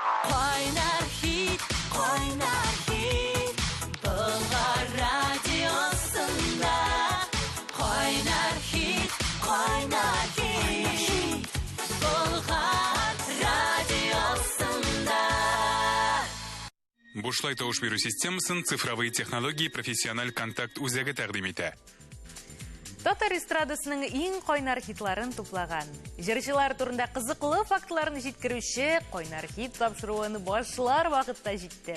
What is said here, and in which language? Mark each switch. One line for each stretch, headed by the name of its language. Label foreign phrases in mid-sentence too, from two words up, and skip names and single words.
Tatar: Кайнар хит, кайнар хит. Болгар радиосында. Кайнар хит, кайнар хит. Болгар радиосында. Бушлай тауыш беру системасын
Russian: цифровые технологии
Tatar: профессиональ контакт үзәге тәкъдим итә. Татар эстрадасының иң кайнар хитларын туплаган. Җырчылар турында кызыклы фактларын җиткерүче кайнар хит тапшыруын башлар вакытта җитте.